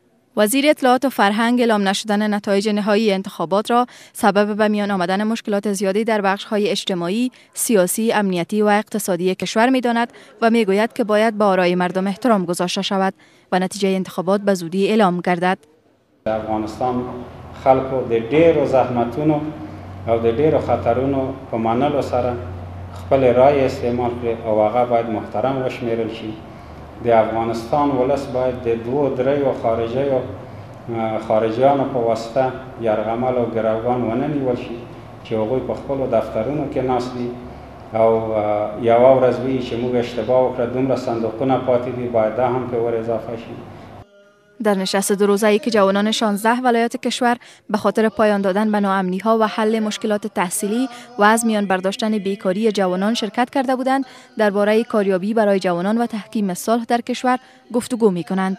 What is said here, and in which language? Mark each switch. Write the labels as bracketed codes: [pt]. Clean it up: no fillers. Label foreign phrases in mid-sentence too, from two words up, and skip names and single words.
[fa] وزیر اطلاعات و فرهنگ اعلام نشدن نتایج نهایی انتخابات را سبب به میان آمدن مشکلات زیادی در بخش‌های اجتماعی، سیاسی، امنیتی و اقتصادی کشور می‌داند و می‌گوید که باید به آرای مردم احترام گذاشته شود و نتیجه انتخابات به زودی اعلام گردد. [ps] افغانستان خلکو د ډیرو زحمتونو او د ډیرو خطرونو په منلو سره خپل رای استعمال کړي او هغه باید محترم وشمیرل شي. د افغانستان ولس باید د دوو دریو خارجیانو په واسطه یرغمل او ګروګان ونه نیول شي چې هغوی په خپلو دفترونو کې ناست دي او یوه ورځ وایي چې موږ اشتباه وکړه دومره صندوقونه پاتې دي باید دا هم پرې ور اضافه شي. [fa] در نشست 2 روزه‌ای که جوانان 16 ولایت کشور به خاطر پایان دادن به ناامنی‌ها و حل مشکلات تحصیلی و از میان برداشتن بیکاری جوانان شرکت کرده بودند، درباره کاریابی برای جوانان و تحکیم صلح در کشور گفتگو می‌کنند.